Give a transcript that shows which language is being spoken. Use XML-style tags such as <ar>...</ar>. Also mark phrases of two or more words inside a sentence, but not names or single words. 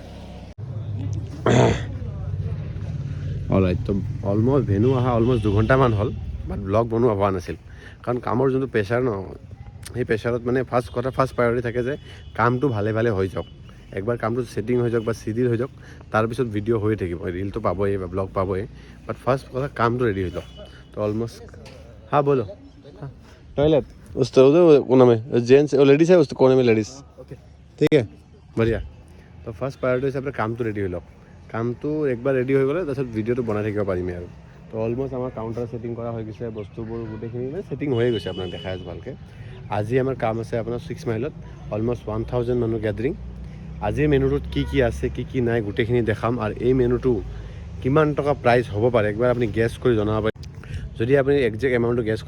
<as>অলৰাইট তো অলমষ্ট ভেনু অহা অলমষ্ট 2 ঘণ্টামান হ'ল বাট ব্লগ বনোৱা হোৱা নাছিল কাৰণ কামৰ যোনটো প্ৰেছাৰ ন সেই প্ৰেছাৰত মানে</as> <en>first priority</en> <as>থাকে যে কামটো ভালে হৈ যাওক একবাৰ কামটো ছেটিং হৈ যাওক বা চিডিল হৈ যাওক তাৰপিছত ভিডিঅ' হৈ থাকিব ৰিলটো পাবই বা ব্লগ পাবই বাট ফাৰ্ষ্ট কথা কামটো ৰেডি হৈ যাওক তো অলমষ্ট হা বলো</as> <hi>टॉयलेट उस उधर कोने में जेंट्स और लेडीज है उस कोने में लेडीज ओके ठीक है बढ़िया तो</hi> <en>first priority</en> <hi>हिसाब से काम तो रेडी हो लो काम तो एक बार रेडी हो गले</hi> <as>তাৰপিছত ভিডিঅ'টো বনাই থাকিব পাৰিম আৰু তো অলমষ্ট আমাৰ</as> <en>counter setting</en> <as>কৰা হৈ গৈছে বস্তুবোৰ গোটেইখিনি মানে ছেটিং হৈয়ে গৈছে আপোনাক দেখাই আছোঁ ভালকৈ আজি আমাৰ কাম আছে আপোনাৰ 6 মাইলত অলমষ্ট 1000 মানুহ গেদাৰিং আজিৰ মেনুটোত কি আছে কি নাই গোটেইখিনি দেখাম আৰু এই মেনুটো কিমান টকা প্ৰাইচ হ'ব পাৰে একবাৰ আপুনি গেছ কৰি জনাব পাৰে যদি আপুনি</as> <en>exact amount</en> <as>গেছ</as>